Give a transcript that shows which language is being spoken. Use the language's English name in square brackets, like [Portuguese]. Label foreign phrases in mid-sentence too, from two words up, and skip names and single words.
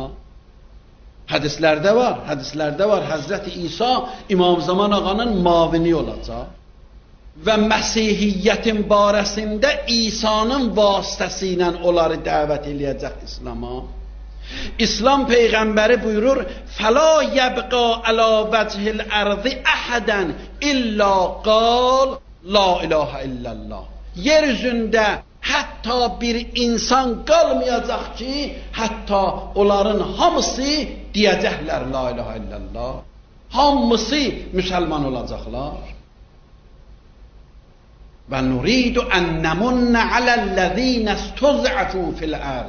[Azerbaijani] Hədislərdə var, Həzrəti İsa İmam Zaman ağanın mavini olacaq. Və Məsihiyyətin barəsində İsa'nın vasitəsi ilə onları dəvət eləyəcək İslam'a. İslam Peyğəmbəri buyurur, [Arabic] فَلَا يَبْقَى عَلَى وَجْهِ الْأَرْضِ أَحَدًا إِلَّا قَالَ لَا إِلَٰهَ إِلَّا اللّٰهِ. [Azerbaijani] Yeryüzündə hətta bir insan qalmayacaq ki, hətta onların hamısı deyəcəklər [Arabic] لا إله إلا الله. [Azerbaijani] Hamısı müsəlman olacaqlar. [Arabic] ونريد أن نمن على الذين استضعفوا في الأرض.